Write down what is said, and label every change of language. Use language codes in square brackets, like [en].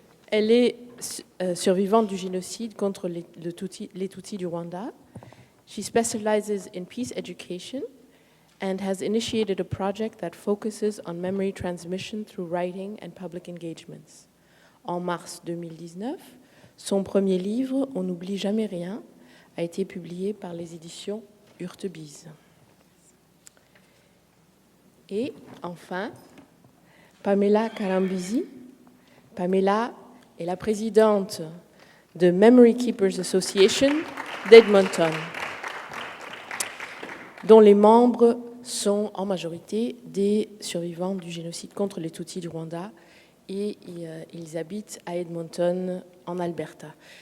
[fr] Elle est survivante du génocide contre les Tutsis du Rwanda. [en] She specializes in peace education and has initiated a project that focuses on memory transmission through writing and public engagements. [fr] En mars 2019, son premier livre, On n'oublie jamais rien, a été publié par les éditions Urtebise. Et enfin, Pamela Karambizi. Pamela est la présidente de Memory Keepers Association d'Edmonton, dont les membres sont en majorité des survivants du génocide contre les Tutsis du Rwanda, et ils habitent à Edmonton, en Alberta.